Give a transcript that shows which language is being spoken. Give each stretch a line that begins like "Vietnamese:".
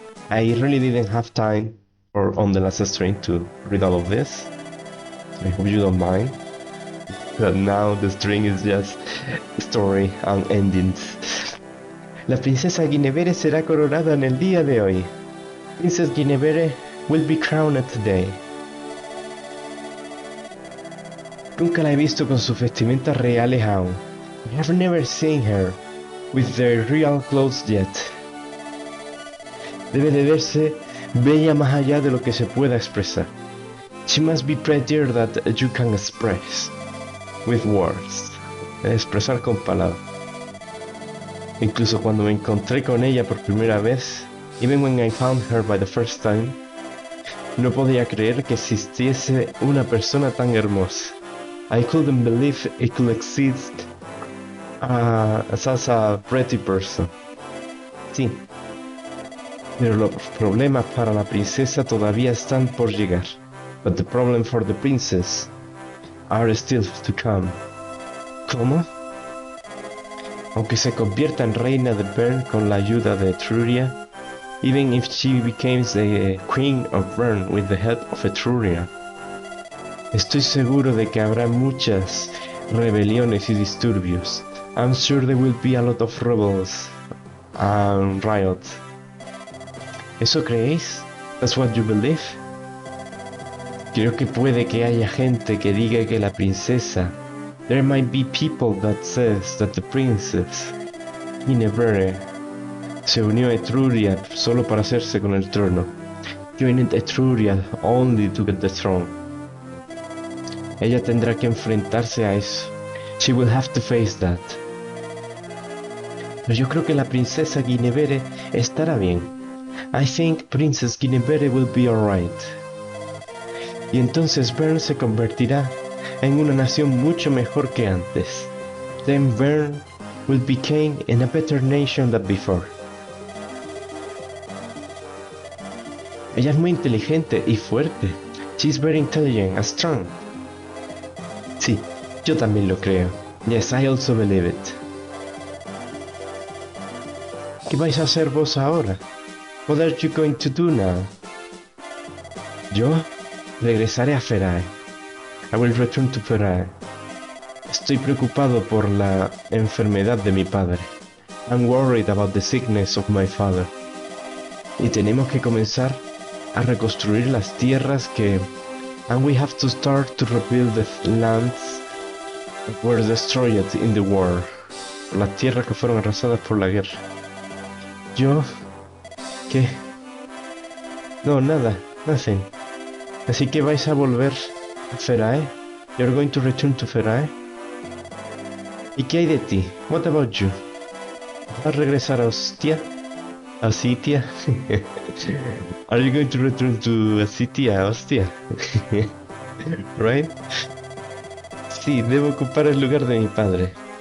English: I really didn't have time on the last stream to read all of this. I hope you don't mind. But now the string is just story and endings.
Spanish: La princesa Guinevere será coronada en el día de hoy.
English: Princess Guinevere will be crowned today.
Spanish: Nunca la he visto con sus vestimentas reales aún.
English: I have never seen her with their real clothes yet.
Spanish: Debe de verse bella más allá de lo que se pueda expresar.
English: She must be prettier than you can express with words.
Spanish: Expresar con palabras. Incluso cuando me encontré con ella por primera vez,
English: even when I found her by the first time,
Spanish: no podía creer que existiese una persona tan hermosa.
English: I couldn't believe it could exist as a pretty person.
Spanish: Sí, pero los problemas para la princesa todavía están por llegar.
English: But the problem for the princess are still to come.
Spanish: ¿Cómo? Aunque se convierta en reina de Bern con la ayuda de Etruria,
English: even if she becomes the queen of Bern with the help of Etruria,
Spanish: estoy seguro de que habrá muchas rebeliones y disturbios.
English: I'm sure there will be a lot of rebels and riots.
Spanish: ¿Eso creéis?
English: That's what you believe?
Spanish: Creo que puede que haya gente que diga que la princesa.
English: There might be people that says that the princess Guinevere
Spanish: se unió a Etruria solo para hacerse con el trono.
English: Joined Etruria only to get the throne.
Spanish: Ella tendrá que enfrentarse a eso.
English: She will have to face that.
Spanish: Pero yo creo que la princesa Guinevere estará bien.
English: I think Princess Guinevere will be alright.
Spanish: Y entonces Bern se convertirá en una nación mucho mejor que antes.
English: Then Bern will become in a better nation than before.
Spanish: Ella es muy inteligente y fuerte.
English: She's very intelligent and strong.
Spanish: Sí, yo también lo creo.
English: Yes, I also believe it.
Spanish: ¿Qué vais a hacer vos ahora?
English: What are you going to do now?
Spanish: Yo regresaré a Ferae.
English: I will return to Ferae.
Spanish: Estoy preocupado por la enfermedad de mi padre.
English: I'm worried about the sickness of my father.
Spanish: Y tenemos que comenzar a reconstruir las tierras que...
English: And we have to start to rebuild the lands that were destroyed in the war.
Spanish: Las tierras que fueron arrasadas por la guerra. Yo... ¿Qué? No, nada.
English: Nothing.
Spanish: Así que vais a volver a Ferae.
English: You're going to return to Ferae.
Spanish: ¿Y qué hay de ti?
English: What about you?
Spanish: ¿Vas a regresar a Ostia? ¿A Ostia?
English: Are you going to return to Ostia? Ostia? Right?
Spanish: Sí, debo ocupar el lugar de mi padre.